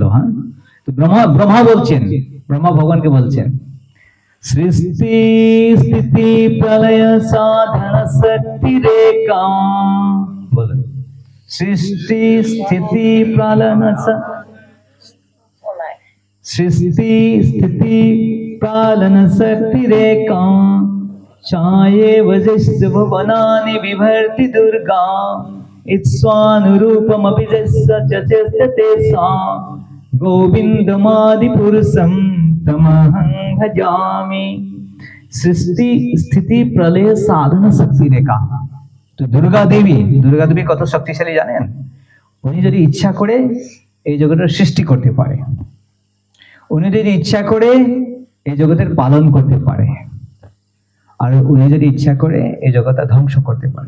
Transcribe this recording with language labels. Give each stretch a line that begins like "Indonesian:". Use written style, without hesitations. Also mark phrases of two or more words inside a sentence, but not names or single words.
Bangla: হ্যাঁ, তো ব্রহ্মা বলছেন, ব্রহ্মা ভগবানকে বলছেন,
Sanskrit: সৃষ্টি স্থিতি প্রলয় সাধন শক্তি রেখা। বলেন, সৃষ্টি স্থিতি প্রলয়, সৃষ্টি স্থিতি পালন শক্তি রেখা, ছায়ে वजस्य भुवनानि बिभर्ति दुर्गा, इत्स्वानुरूपमपि यस्य चचस्ते तेषां, गोविन्दमादिपुरुषं तमहं भजामि। सृष्टि स्थिति प्रलय साधन शक्ति रेखा।
Bangla: তো দুর্গা দেবী কত শক্তিশালী জানেন? উনি যদি ইচ্ছা করে এই জগতের সৃষ্টি করতে পারে, উনি যদি ইচ্ছা করে এই জগতের পালন করতে পারে, আর উনি যদি ইচ্ছা করে এই জগৎটা ধ্বংস করতে পারে।